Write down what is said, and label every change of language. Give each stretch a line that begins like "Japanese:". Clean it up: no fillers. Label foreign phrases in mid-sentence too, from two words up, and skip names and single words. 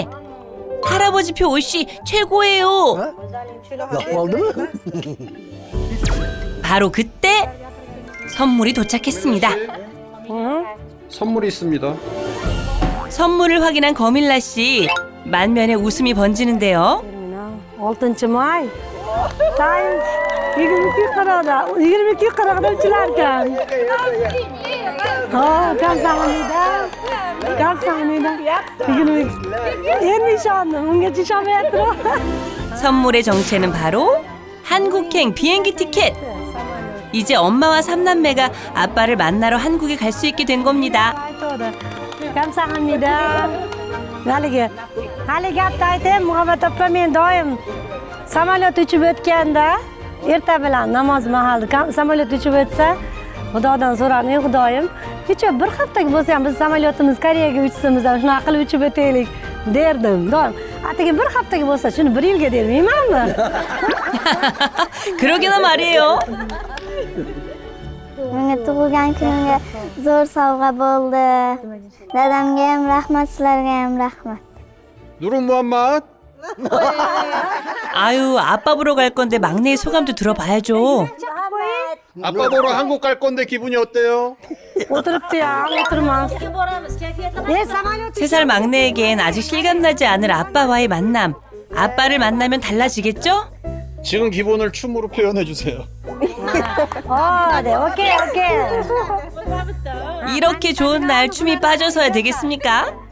Korean: 할아버지표 오쉬 최고예요. 바로 그때 선물이 도착했습니다. 선물이 있습니다. 선물을 확인한 거밀라 씨 만면에 웃음이 번지는데요.
Uzbek: 6-may. Time 22:40'da uchilarkan.
Korean: Kamsahamnida 감사합니다. 선물의 정체는 바로 한국행 비행기 티켓. 이제 엄마와 삼남매가 아빠를 만나러 한국에 갈 수 있게 된 겁니다. 감사합니다.
Uzbek: haligi gapni aytaymi Muhabbat opa, men doim samolyot uchib o'tganda erta bilan namoz mahali samolyot uchib o'tsa Xudodan so'radim, Xudoyim kecha bir haftaga bo'lsa ham biz samolyotimiz Koreyaga uchsimiz ham shunaqa qilib uchib o'taylik derdim. Doim atigi bir haftaga bo'lsa shuni bir yilga dermaymanmi?
Korean: 그러게나 말이에요.
Uzbek: Menga tug'ilgan kunimga zo'r sovg'a bo'ldi. Dadamga ham rahmat, sizlarga ham rahmat.
Korean: 누른 무함맛? 아유, 아빠 보러 갈 건데 막내의 소감도 들어봐야죠. 아빠 보러 한국 갈 건데 기분이 어때요?
Uzbek: o'tiribdi-ya, o'tirmas.
Korean: 3살 막내에겐 아직 실감나지 않을 아빠와의 만남. 아빠를 만나면 달라지겠죠? 지금 기분을 춤으로 표현해 주세요. 네, 오케이. 이렇게 좋은 날 춤이 빠져서야 되겠습니까?